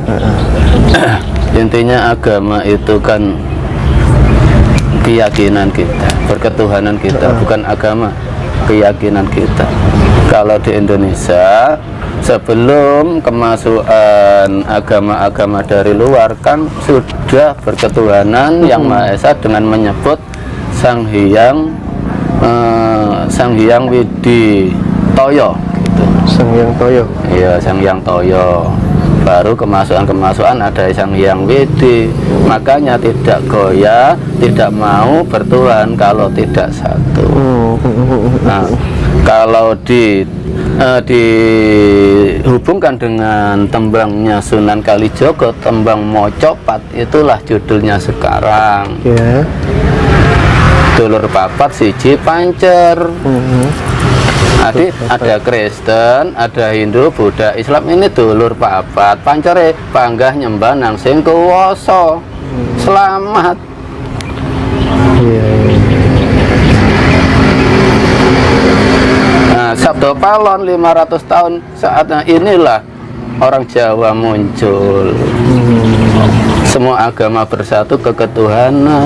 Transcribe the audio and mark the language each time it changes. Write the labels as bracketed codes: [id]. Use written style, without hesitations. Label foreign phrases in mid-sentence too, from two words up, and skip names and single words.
[id] Intinya agama itu kan keyakinan kita, perketuhanan kita, bukan agama, keyakinan kita. Kalau di Indonesia, sebelum kemasukan agama-agama dari luar kan sudah berketuhanan yang Maha Esa dengan menyebut Sang Hyang Widi Toyo gitu. Sang Hyang Toyo. Iya, Sang Hyang Toyo. Baru kemasukan ada Sang Hyang Widi. Makanya tidak goyah, tidak mau bertuhan kalau tidak satu. Nah, kalau dihubungkan dengan tembangnya Sunan Kalijogo, tembang Mocopat, itulah judulnya sekarang. [jv] Dulur papat siji pancer. [id] Ada Kristen, ada Hindu, Buddha, Islam, ini dulur papat. [jv] Pancere panggah nyembah nang sing kuwasa. [id] Selamat. Nah, Sabdo Palon 500 tahun saatnya inilah orang Jawa muncul. Semua agama bersatu keketuhanan.